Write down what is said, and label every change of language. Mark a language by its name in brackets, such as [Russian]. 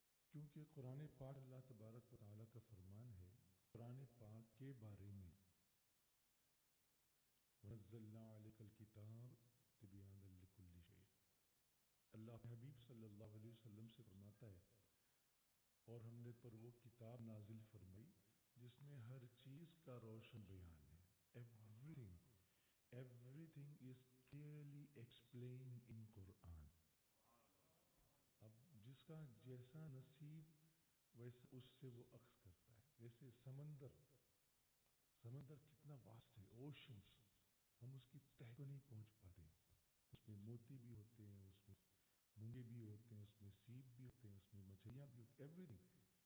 [Urdu] کیونکہ قرآن پاک اللہ تبارک و تعالیٰ کا فرمان ہے قرآن پاک کے بارے میں، [Arabic] وَنَزَّلْنَا عَلَيْكَ الْكِتَابَ تِبْيَانًا لِكُلِّ شَيْءٍ. [Urdu] اللہ کے حبیب صلی اللہ علیہ وسلم سے فرماتا ہے اور ہم نے پر وہ کتاب نازل فرمائی جس میں ہر چیز کا روشن بیان ہے. [English] Everything is clearly explained in Quran. [Urdu] اب جس کا جیسا نصیب ویسے اس سے وہ عکس کرتا ہے. جیسے سمندر کتنا واسٹ ہے، اوشنز، ہم اس کی تہ کو نہیں پہنچ پاتے. اس میں موتی بھی ہوتے ہیں، اس میں مونگے بھی ہوتے ہیں، اس میں سیپ بھی ہوتے ہیں، اس میں مچھلیاں بھی ہوتی ہیں، [English] Everything.